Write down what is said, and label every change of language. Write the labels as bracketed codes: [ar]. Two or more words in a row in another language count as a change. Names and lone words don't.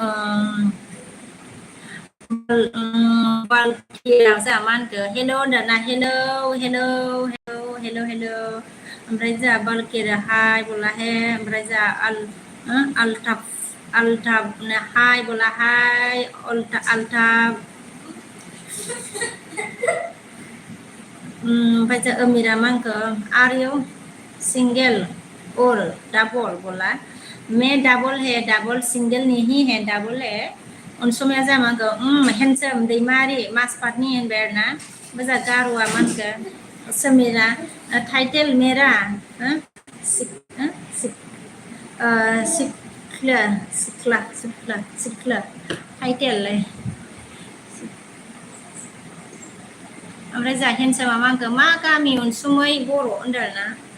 [brx] बालकिया जा मा होनखो हेल' होनदों ना हेल' ओमफ्राय जा बालकिया [hi] हाय बोला है [brx] ओमफ्राय जा अल्टाफ [hi] हाय बोला हाय [brx] अल्टाफ ओमफ्राय जा अमिरा मा होनखो [en] are you single [hi] और डबल बोला मैं डबल है [brx] डबल सिंगल नहीं है डबल है अनसुमाया जा मा होनखो हेन्डसम दैमारि माजफाटनि होनबाय आरो ना ओमफ्राय जा गार'आ मा होनखो समिरा [hi] टाइटेल मेरा [brx] सिख्ला टाइटेल ओमफ्राय जा हेन्डसमा मा होनखो मा गामि अनसुमै बर' होनदों आरो ना